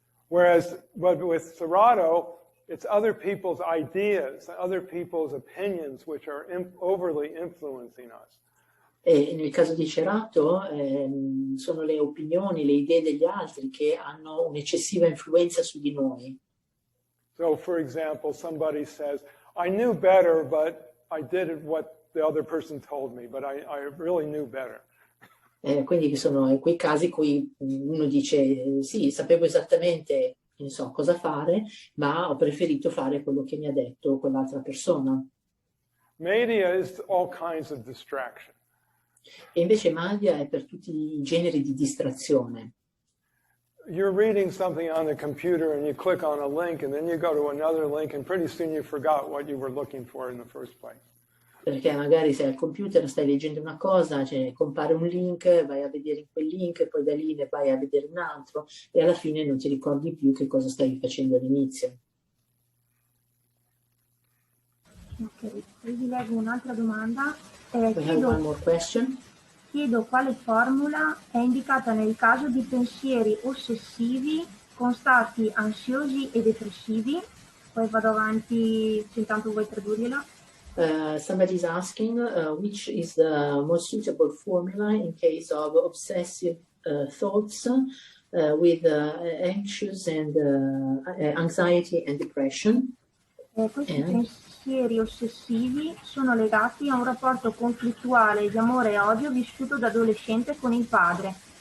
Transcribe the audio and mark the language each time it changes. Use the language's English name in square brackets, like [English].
[English] But with Serato, it's other people's ideas, other people's opinions, which are overly influencing us. [Italian] E nel caso di Cerato sono le opinioni, le idee degli altri che hanno un'eccessiva influenza su di noi. [English] So, for example, somebody says, I knew better, but I did what the other person told me, but I really knew better. [Italian] Quindi sono quei casi in cui uno dice, sì, sapevo esattamente, non so, cosa fare, ma ho preferito fare quello che mi ha detto quell'altra persona. [English] Media is all kinds of distraction. [Italian] E invece Madhya è per tutti i generi di distrazione. [English] You're reading something on the computer and you click on a link and then you go to another link and pretty soon you forgot what you were looking for in the first place. [Italian] Perché magari sei al computer, stai leggendo una cosa, cioè, compare un link, vai a vedere in quel link, poi da lì ne vai a vedere un altro e alla fine non ti ricordi più che cosa stavi facendo all'inizio. Ok, poi vi leggo un'altra domanda. [English] We have one more question. [Italian] Chiedo quale formula è indicata nel caso di pensieri ossessivi con stati ansiosi e depressivi. Poi vado avanti se intanto vuoi tradurgliela. [English] Somebody's asking which is the most suitable formula in case of obsessive thoughts with anxious and anxiety and depression. [Italian] Questi pensieri ossessivi sono legati a un rapporto conflittuale di amore e odio vissuto da adolescente con il padre.